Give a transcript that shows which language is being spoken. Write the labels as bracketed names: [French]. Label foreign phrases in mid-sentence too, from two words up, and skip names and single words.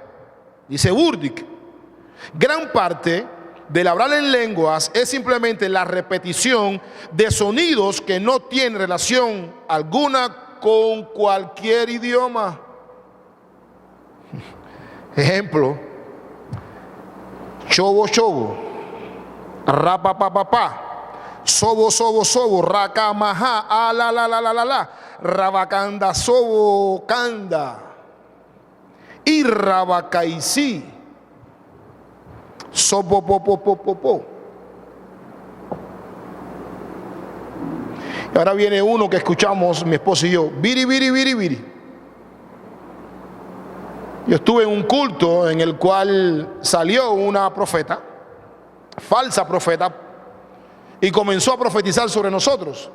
[Spanish] Dice Burdick, gran parte del hablar en lenguas es simplemente la repetición de sonidos que no tienen relación alguna con cualquier idioma. Ejemplo: chobo, chobo, rapa, pa, pa, pa, sobo, sobo, sobo, raca, maja, a, la, rabacanda, sobo, canda, y rabacaisí, sobo, po, po, po, po, po. Y ahora viene uno que escuchamos mi esposo y yo, biri, biri, biri, biri. Yo estuve en un culto en el cual salió una profeta, falsa profeta, y comenzó a profetizar sobre nosotros.